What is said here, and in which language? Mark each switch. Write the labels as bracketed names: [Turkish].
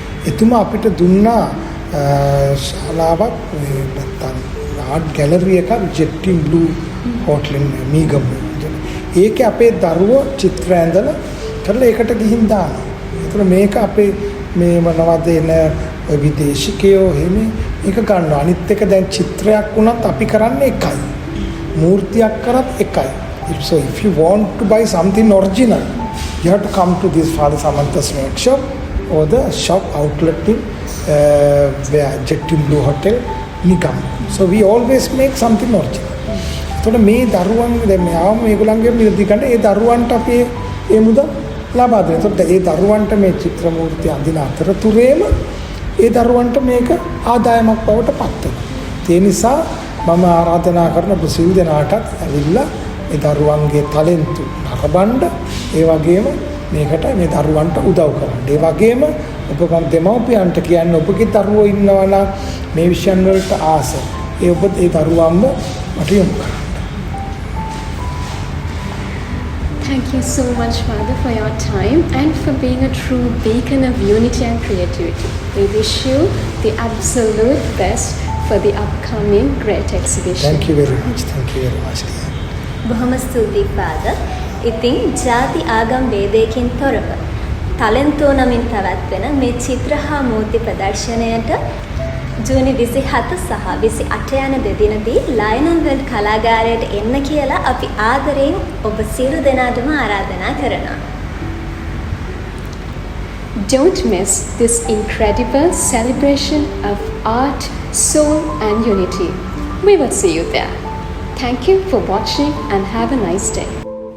[Sinhala] එතුමා අපිට දුන්නා ශාලාවක් නැත්තම් ආර්ට් ගැලරි එකක් ජෙට්ටින් බ්ලූ හෝටලෙන් මීගම. ඒකේ අපේ දරුවෝ චිත්‍ර ඇඳලා කරලා ඒකට ගිහින් දානවා. ඒතර මේක අපේ මේ මොනවද එන විදේශිකයෝ එහෙම ඒක ගන්නවා. අනිත් එක දැන් චිත්‍රයක් වුණත් අපි කරන්නේ එකයි. මූර්තියක් කරත් එකයි. [English] So if you want to buy something original, you have to come to this Father Samanta's workshop or the shop outlet in where Jettin Blue Hotel, Nikam. So we always make something original. [Sinhala] So මේ දරුවන් දැන් මෙයාම මේගොල්ලන්ගේ මිලදී ගන්න ඒ දරුවන්ට අපි ඒ මුදල් ලබා දෙනවා. ඒත් ඒ දරුවන්ට මේ චිත්‍ර මූර්ති අඳින අතරතුරේම ඒ දරුවන්ට මේක ආදායමක් බවට පත් වෙනවා. ඒ නිසා මම ආරාධනා කරන සිල් දෙනාටත් ඇවිල්ලා මේ දරුවන්ගේ ටැලන්ට් නරඹන්න ඒ වගේම මේකට මේ දරුවන්ට උදව් කරන්න. ඒ වගේම ඔබ දෙමව්පියන්ට කියන්නේ ඔබගේ දරුවෝ ඉන්නවා නම් මේ විෂයන් වලට ආස ඔබ ඒ දරුවන්ව මට යොමු කරන්න. [English] Thank you so much, Father, for your time and for being a true beacon of unity and creativity. We wish you the absolute best for the upcoming great exhibition. Thank you very much. Thank you very much. [Sinhala] බොහොම ස්තුතියි father. ඉතින් ජාති ආගම් ભેදයකින් තොරව ටැලන්ටෝ නමින් පැවැත්වෙන මේ චිත්‍ර හා මූර්ති ප්‍රදර්ශනයට ජූනි 27 සහ 28 යන දෙදිනදී ලයනල් වෙල්ඩ් කලාගාරයට එන්න කියලා අපි ආදරයෙන් ඔබ සියලු දෙනාටම ආරාධනා කරනවා. [English] Don't miss this incredible celebration of art, soul and unity. We will see you there. Thank you for watching and have a nice day.